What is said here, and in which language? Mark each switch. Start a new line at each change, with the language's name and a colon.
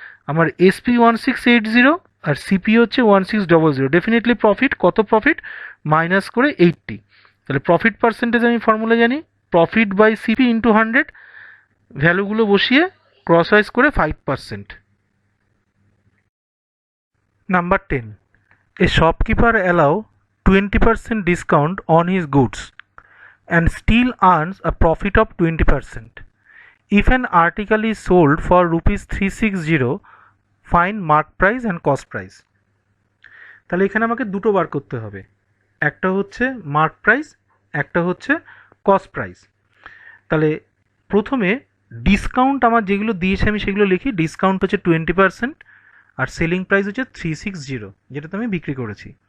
Bangla: আমার এসপি 1680 আর সিপি হচ্ছে 1600, definitely profit. কত প্রফিট? মাইনাস করে 80। তাহলে প্রফিট পার্সেন্টেজ আমি ফর্মুলা জানি, প্রফিট বাই সিপি ইন্টু 100, ভ্যালুগুলো বসিয়ে ক্রস ওয়াইজ করে 5%।
English: Number 10. A shopkeeper allow 20% discount on his goods and still earns a profit of 20%. If an article is sold for ₹360, find mark price and cost price.
Bangla: তাহলে এখানে আমাকে দুটো বার করতে হবে, একটা হচ্ছে মার্ক প্রাইস, একটা হচ্ছে কস্ট প্রাইস। তাহলে প্রথমে ডিসকাউন্ট আমার যেগুলো দিয়েছে আমি সেগুলো লিখি। ডিসকাউন্ট হচ্ছে 20% আর সেলিং প্রাইস হচ্ছে 360, যেটাতে আমি বিক্রি করেছি।